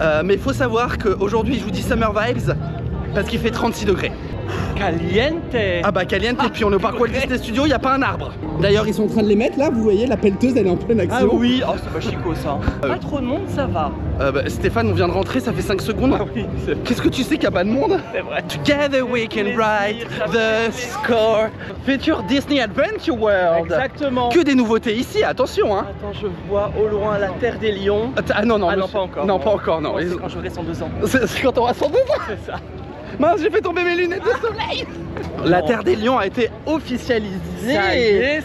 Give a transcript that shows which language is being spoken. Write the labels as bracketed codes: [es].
[fr] Mais il faut savoir qu'aujourd'hui, je vous dis Summer Vibes parce qu'il fait 36 degrés. [es] Caliente. [fr] Ah bah caliente, et puis on est au parc Walt Disney Studios, il n'y a pas un arbre. D'ailleurs ils sont en train de les mettre là, vous voyez, la pelleteuse elle est en pleine action. Ah oui, oh, c'est pas chico ça. Pas trop de monde, ça va. Bah, Stéphane, on vient de rentrer, ça fait 5 secondes. Ah oui, qu'est-ce que tu sais qu'il n'y a pas de monde? C'est vrai. [en] Together we can write the score. Future Disney Adventure World. [fr] Exactement. Que des nouveautés ici, attention hein. Attends, je vois au loin la terre des lions. Ah non, non, non pas encore. Non, pas encore, non. C'est quand j'aurai 102 ans. C'est quand on aura 102 ans. C'est ça. Mince, j'ai fait tomber mes lunettes de soleil. La Terre des Lions a été officialisée. Ça y est,